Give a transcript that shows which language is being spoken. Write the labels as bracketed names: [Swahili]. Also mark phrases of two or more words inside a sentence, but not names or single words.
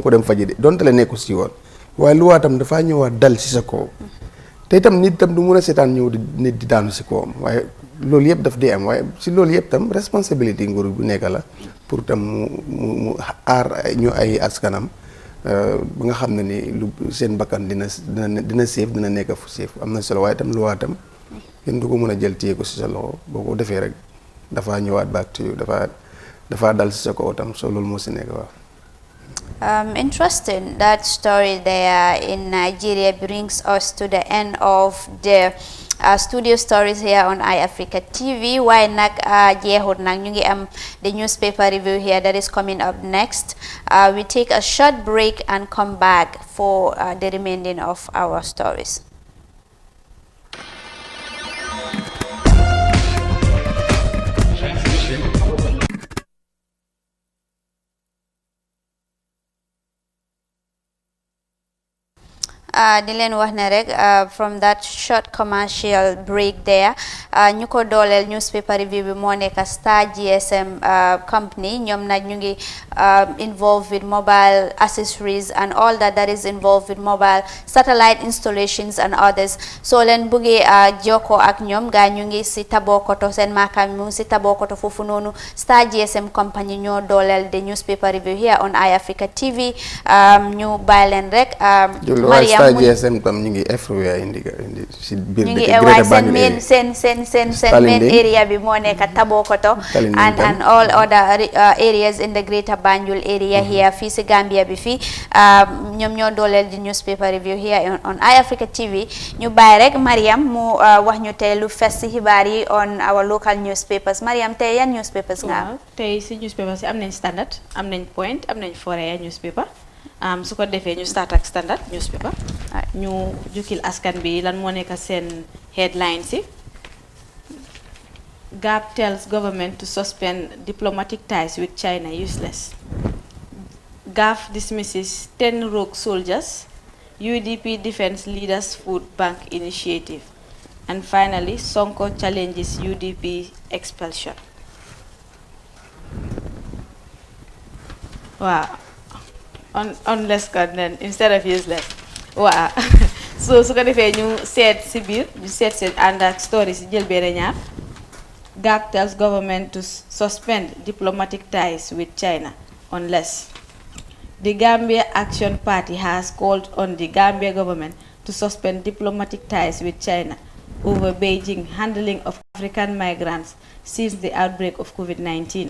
[Wolof] ko dem faji de donte la nekku si woon waaye loi tam dafa ñëwaat dal si sa kaw te itam nit tam du mun a seetaan ñëw nit di daanu si kawam waaye loolu yëpp daf di am waaye si loolu yëpp tam responsabilité nguur bu nekk la pour tam mu aar ñu ay askanam ba nga xam ne ni lu seen bakkan dina safe dina nekk fu safe am na solo waaye tam luwaa tam kenn du ko mën a jël téye ko si sa loxo boo ko defee rek dafa ñëwaat [English] back to you [Wolof] dafa dal si sa kaw tam so loolu moo si nekk waaw. [English] Interesting. That story there in Nigeria brings us to the end of the studio stories here on iAfrica TV. Why [Wolof] nak jeexut nak ñu ngi am [English] the newspaper review here that is coming up next. We take a short break and come back for the remaining of our stories. [Wolof] di leen wax ne rek [English] from that short commercial break there [Wolof] ñu ko dooleel [English] newspaper review [Wolof] bi moo nekk Star GSM company ñoom nag ñu ngi [English] involved with mobile accessories and all that is involved with mobile satellite installations and others [Wolof] soo leen bëggee jokkoo ak ñoom gaa ñu ngi si Tabokoto seen maakaam mu ngi si Tabokoto foofu noonu Star GSM company ñoo dooleel [English] the newspaper review here on iAfrica TV [Wolof] ñu bàyyi leen rek Mariam GSM tam ñu ngi everywhere indi si biir ñu ngi waaye seen [English] main area [Wolof] bi moo nekk Tabokoto [English] and all other areas in the greater Banjul area here [Wolof] fii si Gambia bi fii ñoom ñoo dooleel di [English] newspaper review here on iAfrica TV [Wolof] ñu bàyyi rek Mariam mu wax ñu tey lu fes si xibaar yi [English] on our local newspapers [Wolof] Mariam tey yan newspapers nga am tey si newspapers yi am nañ Standard am nañ Point am nañ Foroyaa newspaper su ko defee ñu start ak Standard newspaper ñu jukkil askan bi lan moo nekk seen headlines yi [English] GAP tells government to suspend diplomatic ties with China useless. GAF dismisses 10 rogue soldiers. UDP defends leaders food bank initiative. And finally, Sonko challenges UDP expulsion. Wow. Unless then instead of useless. Wow. So [Wolof] su ko defee ñu seet si biir ñu seet seen ànd ak stories jël benn ñaar [English] GAP tells government to suspend diplomatic ties with China unless the Gambia Action Party has called on the Gambia government to suspend diplomatic ties with China over Beijing handling of African migrants since the outbreak of COVID-19.